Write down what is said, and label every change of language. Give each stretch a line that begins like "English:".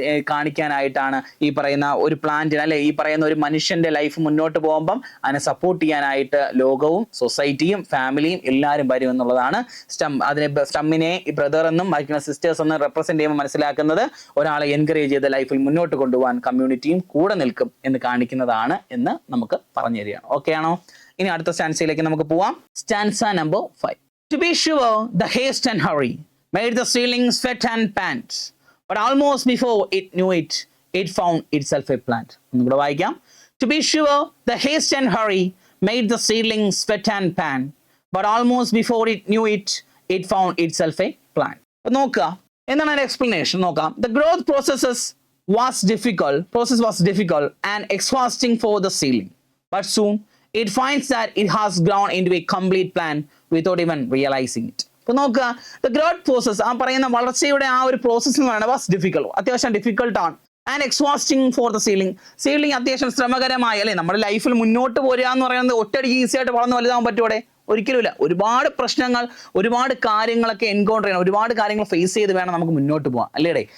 Malayalam: കാണിക്കാനായിട്ടാണ് ഈ പറയുന്ന ഒരു പ്ലാന്റിന് അല്ലെ ഈ പറയുന്ന ഒരു മനുഷ്യന്റെ ലൈഫ് മുന്നോട്ട് പോകുമ്പം അതിനെ സപ്പോർട്ട് ചെയ്യാനായിട്ട് ലോകവും സൊസൈറ്റിയും ഫാമിലിയും എല്ലാവരും വരും എന്നുള്ളതാണ് സ്റ്റമ്മിനെ ഈ ബ്രദർ എന്നും ബാക്കിയുള്ള സിസ്റ്റേഴ്സ് എന്നും റെപ്രസെന്റ് ചെയ്യുമ്പോൾ മനസ്സിലാക്കുന്നത് ഒരാളെ എൻകറേജ് ചെയ്ത് ലൈഫിൽ മുന്നോട്ട് കൊണ്ടുപോകാൻ കമ്മ്യൂണിറ്റിയും കൂടെ നിൽക്കും എന്ന് കാണിക്കുന്നതാണ് എന്ന് നമുക്ക് പറഞ്ഞു തരികയാണ്. ഓക്കെ ആണോ? ഇനി അടുത്ത സ്റ്റാൻസയിലേക്ക് നമുക്ക് പോവാം. Stanza number 5.
English: To be sure, the haste and hurry made the ceiling sweat and pant, but almost before it knew it, it found itself a plant.
Malayalam: ഒന്നുകൂടെ വായിക്കാം.
English: To be sure, the haste and hurry made the ceiling sweat and pant, but almost before it knew it, it found itself a plant.
Malayalam: നോക്കുക, എന്താണ് അതിന്റെ explanation നോക്കാം.
English: The growth process was difficult and exhausting for the ceiling, but soon it finds that it has grown into a complete plant without even realizing it.
Malayalam: ഇപ്പൊ നോക്കുക,
English: the growth process
Malayalam: ആ പറയുന്ന വളർച്ചയുടെ ആ ഒരു പ്രോസസ് എന്ന് പറയുന്നത് വാസ് ഡിഫിക്കൽട്ട്, അത്യാവശ്യം ഡിഫിക്കൽട്ട് ആണ്.
English: and exhausting for the ceiling
Malayalam: അത്യാവശ്യം ശ്രമകരമായ അല്ലെ നമ്മുടെ ലൈഫിൽ മുന്നോട്ട് പോരുക എന്ന് പറയുന്നത് ഒറ്റയടിക്ക് ഈസി ആയിട്ട് വളർന്ന് വലുതാവാൻ പറ്റുമോടെ? ഒരിക്കലുമില്ല. ഒരുപാട് പ്രശ്നങ്ങൾ, ഒരുപാട് കാര്യങ്ങളൊക്കെ എൻകൗണ്ടർ ചെയ്യണം, ഒരുപാട് കാര്യങ്ങൾ ഫേസ് ചെയ്ത് വേണം നമുക്ക് മുന്നോട്ട് പോകാം അല്ലേടെ.